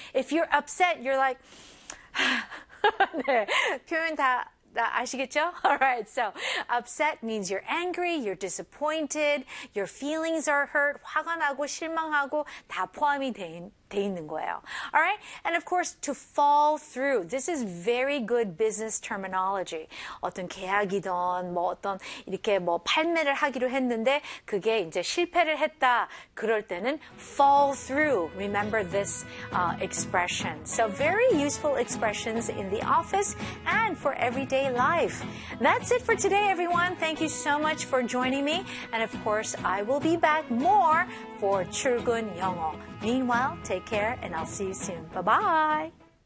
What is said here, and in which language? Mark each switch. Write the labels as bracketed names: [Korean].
[English] If you're upset, you're like, [Korean] 표현 다 아시겠죠? [English] All right, so upset means you're angry, you're disappointed, your feelings are hurt, [Korean] 화가 나고 실망하고 다 포함이 돼 있는 거예요. [English] All right, and of course, to fall through. This is very good business terminology. [Korean] 어떤 계약이든 뭐 어떤 이렇게 뭐 판매를 하기로 했는데 그게 이제 실패를 했다. 그럴 때는 [English] fall through. Remember this expression. So very useful expressions in the office and for everyday life. That's it for today, everyone. Thank you so much for joining me. And of course, I will be back more for 출근 영어. Meanwhile, take care and I'll see you soon. Bye-bye.